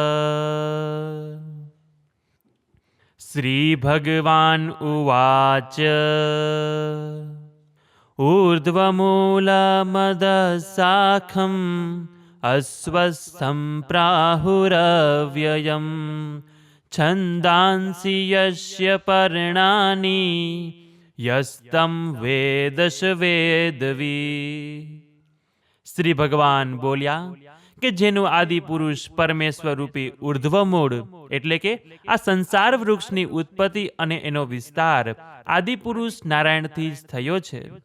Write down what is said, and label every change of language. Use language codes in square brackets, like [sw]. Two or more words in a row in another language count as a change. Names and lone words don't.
[sa] श्रीभगवान् उवाच ऊर्ध्वमूलमदशाखम् अस्वस्थं प्राहुरव्ययम् छन्दांसि यस्य पर्णानि यस्तं वेद स वेदवी। [gu] શ્રી ભગવાન બોલ્યા કે જેનું આદિ પુરુષ પરમેશ્વર રૂપી ઉર્ધ્વમૂળ એટલે કે આ સંસાર વૃક્ષની ઉત્પત્તિ અને એનો વિસ્તાર આદિ પુરુષ નારાયણથી જ થયો છે।